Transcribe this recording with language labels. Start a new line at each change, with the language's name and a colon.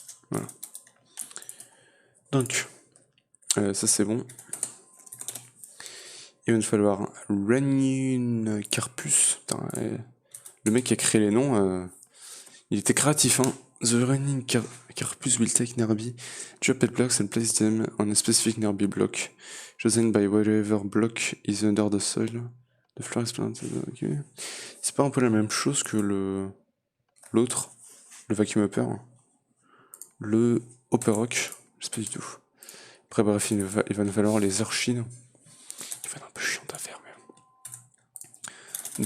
French: Voilà. Donc, ça c'est bon. Il va nous falloir Running Carpus. Putain, le mec qui a créé les noms, il était créatif, hein.
English: The Running Carpus will take nearby dropped blocks and place them on a specific nearby block, chosen by whatever block is under the soil. The floor is planted. Okay.
French: C'est pas un peu la même chose que l'autre, le Vacuum Hopper, le Hopper Rock, je sais pas du tout. Après bref, il va nous falloir les archives. Il va être un peu chiant à faire même.